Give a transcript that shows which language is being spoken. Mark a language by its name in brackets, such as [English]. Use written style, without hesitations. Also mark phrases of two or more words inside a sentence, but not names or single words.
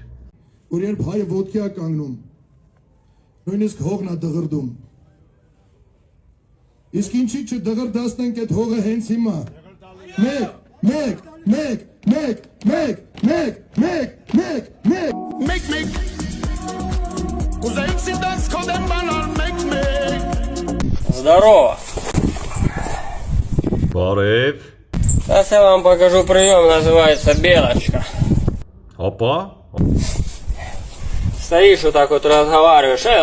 [Armenian] Որ երբ հայը ոտքի է կանգնում, նույնիսկ հողն է դղրդում։ Իսկ ինչի չդղրդացնենք այդ հողը հենց հիմա։ Մեկ։ [Russian] Здорово! [Armenian] Բարև։ [Russian] Сейчас я вам покажу прием, называется белочка. Опа։ Стоишь вот так вот разговариваешь.